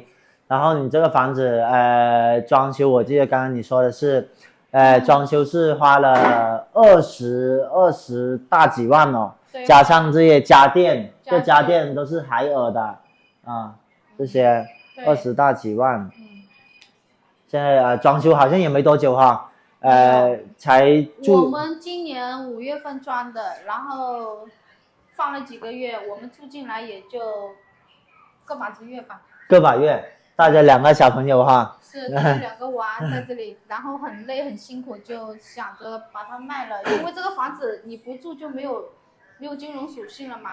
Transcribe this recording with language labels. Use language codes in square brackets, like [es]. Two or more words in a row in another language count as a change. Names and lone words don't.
[zh] 然後你這個房子，裝修，我記得剛剛你說的是。裝修是花了20大幾萬哦，加上這些家電，這家電都是海爾的這些20大幾萬。現在裝修好像也沒多久哈，才我們今年5月份裝的，然後放了几个月，我们住进来也就个把子月吧。个把月，带着2个小朋友哈。是带着2个娃在这里，然后很累很辛苦，就想着把它卖了，因为这个房子你不住就没有金融属性了嘛。